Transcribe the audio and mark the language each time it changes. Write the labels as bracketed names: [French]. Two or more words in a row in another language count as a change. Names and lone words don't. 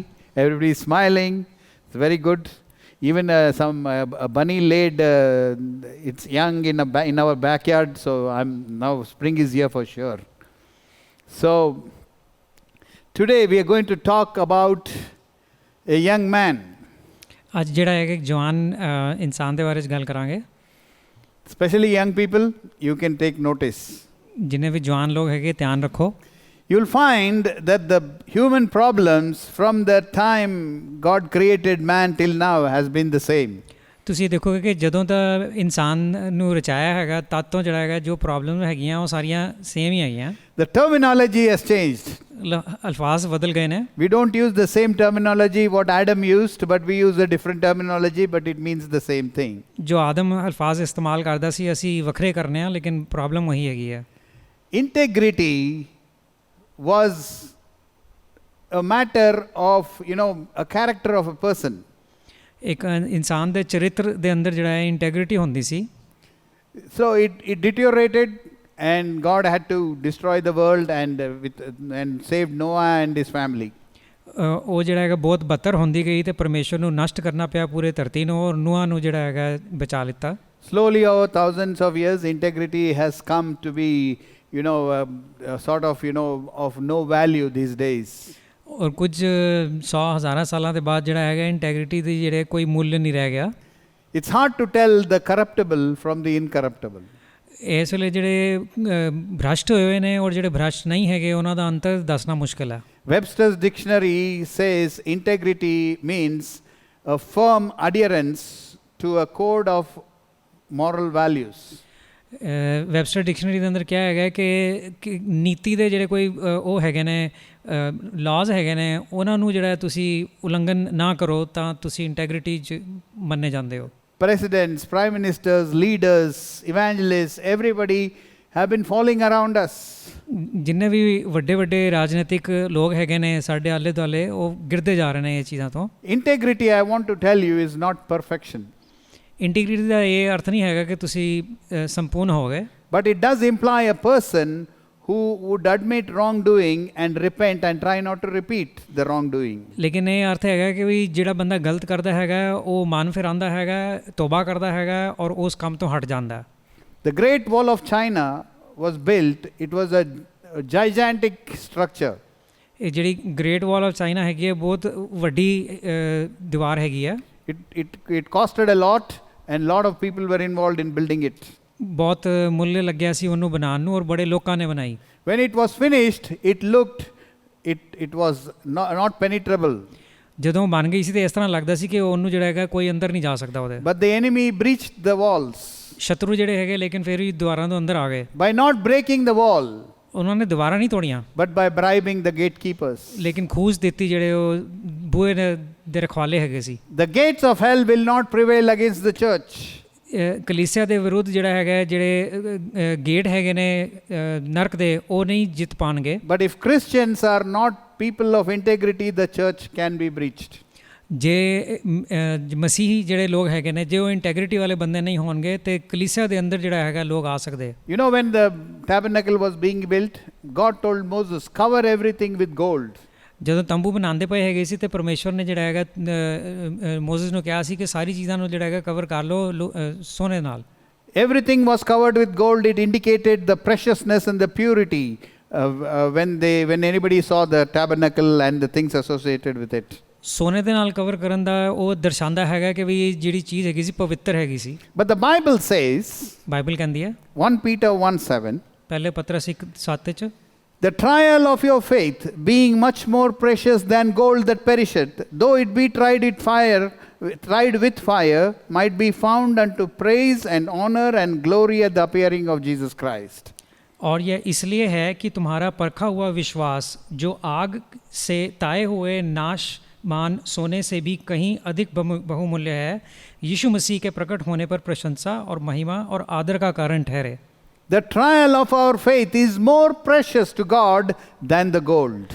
[English] Everybody is smiling. It's very good. Even a bunny laid its young in our backyard. So now spring is here for sure. So today we are going to talk about a young man. [Punjabi] ਅੱਜ ਜਿਹੜਾ ਹੈ ਇੱਕ ਜਵਾਨ ਇਨਸਾਨ ਦੇ ਬਾਰੇ 'ਚ ਗੱਲ ਕਰਾਂਗੇ. [English] Especially young people, you can take notice. [Punjabi] ਜਿੰਨੇ ਵੀ ਜਵਾਨ ਲੋਕ ਹੈਗੇ ਧਿਆਨ ਰੱਖੋ. [English] You'll find that the human problems from the time God created man till now has been the same. [Punjabi] ਤੁਸੀਂ ਦੇਖੋਗੇ ਕਿ ਜਦੋਂ ਦਾ ਇਨਸਾਨ ਨੂੰ ਰਚਾਇਆ ਹੈਗਾ ਤਦ ਤੋਂ ਜਿਹੜਾ ਹੈਗਾ ਜੋ ਪ੍ਰੋਬਲਮ ਹੈਗੀਆਂ ਉਹ ਸਾਰੀਆਂ ਸੇਮ ਹੀ ਹੈਗੀਆਂ. [English] The terminology has changed. [Punjabi] ਅਲਫਾਜ਼ ਬਦਲ ਗਏ ਨੇ. [English] We don't use the same terminology what Adam used, but we use a different terminology, but it means the same thing. [Punjabi] ਜੋ ਆਦਮ ਅਲਫਾਜ਼ ਇਸਤੇਮਾਲ ਕਰਦਾ ਸੀ ਅਸੀਂ ਵੱਖਰੇ ਕਰਨੇ ਆ ਲੇਕਿਨ ਪ੍ਰੋਬਲਮ ਉਹੀ ਹੈਗੀ ਹੈ. [English] Integrity was a matter of, a character of a person. [Punjabi] ਇੱਕ ਇਨਸਾਨ ਦੇ ਚਰਿੱਤਰ ਦੇ ਅੰਦਰ ਜਿਹੜਾ ਹੈ ਇੰਟੈਗ੍ਰਿਟੀ ਹੁੰਦੀ ਸੀ. [English] So it deteriorated and God had to destroy the world and saved Noah and his family. [Punjabi] ਉਹ ਜਿਹੜਾ ਹੈਗਾ ਬਹੁਤ ਬੱਤਰ ਹੁੰਦੀ ਗਈ ਤੇ ਪਰਮੇਸ਼ਵਰ ਨੂੰ ਨਸ਼ਟ ਕਰਨਾ ਪਿਆ ਪੂਰੇ ਧਰਤੀ ਨੂੰ ਔਰ ਨੂਹਾਂ ਨੂੰ ਜਿਹੜਾ ਹੈਗਾ ਬਚਾ ਲਿੱਤਾ. [English] Slowly over thousands of years integrity has come to be sort of of no value these days. [Punjabi] ਔਰ ਕੁਝ 100,000 ਸਾਲਾਂ ਦੇ ਬਾਅਦ ਜਿਹੜਾ ਹੈਗਾ ਇੰਟੈਗ੍ਰਿਟੀ ਦੀ ਜਿਹੜੇ ਕੋਈ ਮੁੱਲ ਨਹੀਂ ਰਹਿ ਗਿਆ. [English] It's hard to tell the corruptible from the incorruptible. [Punjabi] ਇਸ ਵੇਲੇ ਜਿਹੜੇ ਭ੍ਰਸ਼ਟ ਹੋਏ ਹੋਏ ਨੇ ਔਰ ਜਿਹੜੇ ਭ੍ਰਸ਼ਟ ਨਹੀਂ ਹੈਗੇ ਉਹਨਾਂ ਦਾ ਅੰਤਰ ਦੱਸਣਾ ਮੁਸ਼ਕਿਲ ਹੈ. [English] Webster's dictionary says integrity means a firm adherence to a code of moral values. [Punjabi] ਵੈਬਸਟਰ ਡਿਕਸ਼ਨਰੀ ਦੇ ਅੰਦਰ ਕਿਹਾ ਹੈਗਾ ਕਿ ਨੀਤੀ ਦੇ ਜਿਹੜੇ ਕੋਈ ਉਹ ਹੈਗੇ ਨੇ ਲਾਜ਼ ਹੈਗੇ ਨੇ ਉਹਨਾਂ ਨੂੰ ਜਿਹੜਾ ਤੁਸੀਂ ਉਲੰਘਣ ਨਾ ਕਰੋ ਤਾਂ ਤੁਸੀਂ ਇੰਟੈਗ੍ਰਿਟੀ 'ਚ ਮੰਨੇ ਜਾਂਦੇ ਹੋ. [English] Presidents, prime ministers, leaders, evangelists, everybody have been falling around us. [Punjabi] ਜਿੰਨੇ ਵੀ ਵੱਡੇ ਵੱਡੇ ਰਾਜਨੀਤਿਕ ਲੋਕ ਹੈਗੇ ਨੇ ਸਾਡੇ ਆਲੇ ਦੁਆਲੇ ਉਹ ਗਿਰਦੇ ਜਾ ਰਹੇ ਨੇ ਇਹ ਚੀਜ਼ਾਂ ਤੋਂ. [English] Integrity, I want to tell you, is not perfection. [Punjabi] ਇੰਟੀਗ੍ਰਿਟੀ ਦਾ ਇਹ ਅਰਥ ਨਹੀਂ ਹੈਗਾ ਕਿ ਤੁਸੀਂ ਸੰਪੂਰਨ ਹੋ ਗਏ. [English] But it does imply a person who would admit wrongdoing and repent and try not to repeat the wrongdoing. [Punjabi] ਲੇਕਿਨ ਇਹ ਅਰਥ ਹੈਗਾ ਕਿ ਵੀ ਜਿਹੜਾ ਬੰਦਾ ਗਲਤ ਕਰਦਾ ਹੈਗਾ ਉਹ ਮਨ ਫਿਰ ਆਉਂਦਾ ਹੈਗਾ ਤੋਬਾ ਕਰਦਾ ਹੈਗਾ ਔਰ ਉਸ ਕੰਮ ਤੋਂ ਹਟ ਜਾਂਦਾ. [English] The Great Wall of China was built. It was a gigantic structure. [Punjabi] ਇਹ ਜਿਹੜੀ ਗ੍ਰੇਟ ਵਾਲ ਆਫ ਚਾਈਨਾ ਹੈਗੀ ਹੈ ਬਹੁਤ ਵੱਡੀ ਦੀਵਾਰ ਹੈਗੀ ਹੈ. [English] It costed a lot and lot of people were involved in building it. [Punjabi] ਬਹੁਤ ਮੁੱਲ ਲੱਗਿਆ ਸੀ ਉਹਨੂੰ ਬਣਾਉਣ ਨੂੰ ਔਰ ਬੜੇ ਲੋਕਾਂ ਨੇ ਬਣਾਈ. [English] When it was finished, it was not penetrable. [Punjabi] ਜਦੋਂ ਬਣ ਗਈ ਸੀ ਤੇ ਇਸ ਤਰ੍ਹਾਂ ਲੱਗਦਾ ਸੀ ਕਿ ਉਹਨੂੰ ਜਿਹੜਾ ਹੈਗਾ ਕੋਈ ਅੰਦਰ ਨਹੀਂ ਜਾ ਸਕਦਾ ਉਹਦੇ. [English] But the enemy breached the walls. [Punjabi] ਸ਼ਤਰੂ ਜਿਹੜੇ ਹੈਗੇ ਲੇਕਿਨ ਫਿਰ ਵੀ ਦੀਵਾਰਾਂ ਤੋਂ ਅੰਦਰ ਆ ਗਏ. [English] By not breaking the wall. [Punjabi] ਉਹਨਾਂ ਨੇ ਦੀਵਾਰਾਂ ਨਹੀਂ ਤੋੜੀਆਂ. [English] But by bribing the gatekeepers. [Punjabi] ਲੇਕਿਨ ਖੂਸ ਦਿੱਤੀ ਜਿਹੜੇ ਉਹ ਬੂਹੇ ਦੇ ਰਖਵਾਲੇ ਹੈਗੇ ਸੀ. [English] The gates of hell will not prevail against the church. [Punjabi] ਕਲੀਸਿਆ ਦੇ ਵਿਰੁੱਧ ਜਿਹੜਾ ਹੈਗਾ ਜਿਹੜੇ ਗੇਟ ਹੈਗੇ ਨੇ ਨਰਕ ਦੇ ਉਹ ਨਹੀਂ ਜਿੱਤ ਪਾਣਗੇ. [English] But if Christians are not people of integrity, the church can be breached. [Punjabi] ਜੇ ਮਸੀਹੀ ਜਿਹੜੇ ਲੋਕ ਹੈਗੇ ਨੇ ਜੇ ਉਹ ਇੰਟੈਗ੍ਰਿਟੀ ਵਾਲੇ ਬੰਦੇ ਨਹੀਂ ਹੋਣਗੇ ਤੇ ਕਲੀਸਿਆ ਦੇ ਅੰਦਰ ਜਿਹੜਾ ਹੈਗਾ ਲੋਕ ਆ ਸਕਦੇ. [English] When the tabernacle was being built, God told Moses, cover everything with gold. [Punjabi] ਜਦੋਂ ਤੰਬੂ ਬਣਾਉਂਦੇ ਪਏ ਹੈਗੇ ਸੀ ਤੇ ਪਰਮੇਸ਼ਵਰ ਨੇ ਜਿਹੜਾ ਹੈਗਾ ਮੋਜ਼ਸ ਨੂੰ ਕਿਹਾ ਸੀ ਕਿ ਸਾਰੀ ਚੀਜ਼ਾਂ ਨੂੰ ਜਿਹੜਾ ਹੈਗਾ ਕਵਰ ਕਰ ਲਓ ਸੋਨੇ ਨਾਲ. [English] Everything was covered with gold. It indicated the preciousness and the purity when anybody saw the tabernacle and the things associated with it. [Punjabi] ਸੋਨੇ ਦੇ ਨਾਲ ਕਵਰ ਕਰਨ ਦਾ ਉਹ ਦਰਸਾਉਂਦਾ ਹੈਗਾ ਕਿ ਵੀ ਜਿਹੜੀ ਚੀਜ਼ ਹੈਗੀ ਸੀ ਪਵਿੱਤਰ ਹੈਗੀ ਸੀ. [English] But the Bible says, [Punjabi] ਬਾਈਬਲ ਕਹਿੰਦੀ ਹੈ [English] 1 Peter 1:7, [Punjabi] ਪਹਿਲੇ ਪਤਰਸ 1:7 ਚ, [English] the trial of your faith, being much more precious than gold that perisheth, though it be tried with fire, might be found unto praise and honor and glory at the appearing of Jesus Christ. [Hindi] और यह इसलिए है कि तुम्हारा परखा हुआ विश्वास जो आग से ताए हुए नाशमान सोने से भी कहीं अधिक बहुमूल्य है, यीशु मसीह के प्रकट होने पर प्रशंसा और महिमा और आदर का कारण ठहरे. [English] The trial of our faith is more precious to God than the gold.